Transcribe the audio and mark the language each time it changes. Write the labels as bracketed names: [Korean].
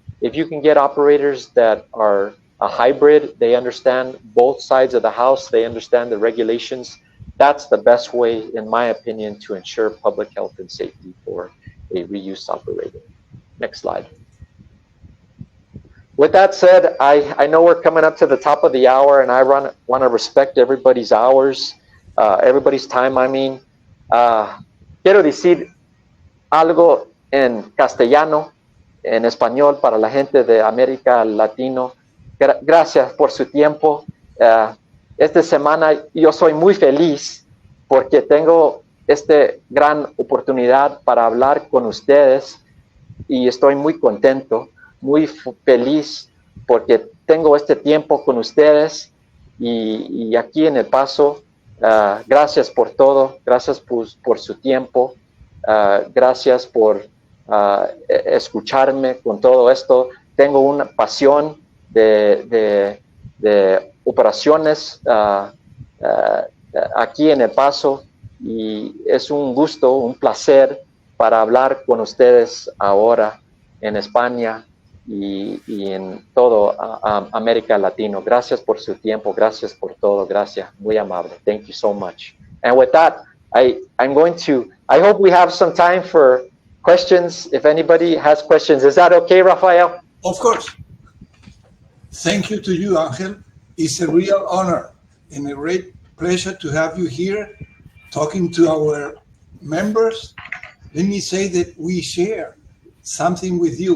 [English] If you can get operators that are a hybrid, they understand both sides of the house, they understand the regulations, that's the best way, in my opinion, to ensure public health and safety for a reuse operator. Next slide. With that said, I know we're coming up to the top of the hour, and I want to respect everybody's hours, everybody's time. I mean, [Spanish] quiero decir algo en castellano, en español para la gente de América Latina. Gracias por su tiempo. Esta semana yo soy muy feliz porque tengo esta gran oportunidad para hablar con ustedes y estoy muy contento, muy feliz porque tengo este tiempo con ustedes y aquí en El Paso. Gracias por todo, gracias por su tiempo, gracias por escucharme con todo esto. Tengo una pasión de operaciones aquí en El Paso y es un gusto, un placer para hablar con ustedes ahora en España y en todo América Latina. Gracias por su tiempo, gracias por todo, gracias, muy amable. [English] Thank you so much. And with that, I hope we have some time for questions. If anybody has questions, is that okay, Rafael? Of course. Thank you to you, Angel. It's a real honor and a great pleasure to have you here talking to our members. Let me say that we share something with you.